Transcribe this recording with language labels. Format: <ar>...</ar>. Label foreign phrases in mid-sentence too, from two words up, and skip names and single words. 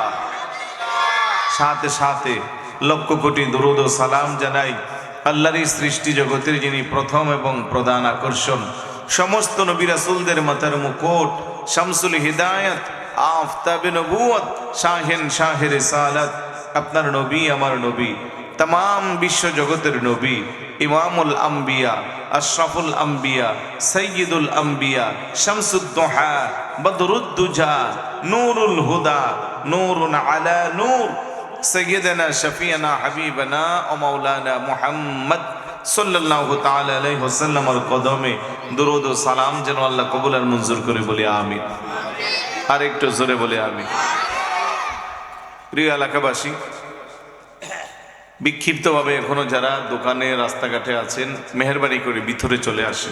<bn>সাথে সাথে লক্ষ কোটি দরুদ ও সালাম জানাই আল্লাহর সৃষ্টি জগতের যিনি প্রথম এবং প্রধান আকর্ষণ, সমস্ত নবী রাসূলদের মাথার মুকুট,</bn> <ar>شمس الهداية,</ar> <fa>آفتاب نبوت, شاهن شاه رسالت,</fa> <bn>আপনার নবী আমার নবী, তামাম বিশ্ব জগতের নবী,</bn> <ar>إمام الأنبياء، أشرف الأنبياء، سيد الأنبياء، شمس الضحى، بدر الدجى، نور الهدى، نور على نور، سيدنا شفيعنا حبيبنا و مولانا محمد صلى الله تعالى عليه وسلم</ar> <bn>কদমে দরুদ ও সালাম যেন আল্লাহ কবুল আর মঞ্জুর করে, বলি আমিন। আর একটু জোরে বলি আমিন। প্রিয় এলাকাবাসী, বিক্ষিপ্তভাবে এখনো যারা দোকানে রাস্তাঘাটে আছেন, মেহেরবানি করে ভিতরে চলে আসেন।</bn>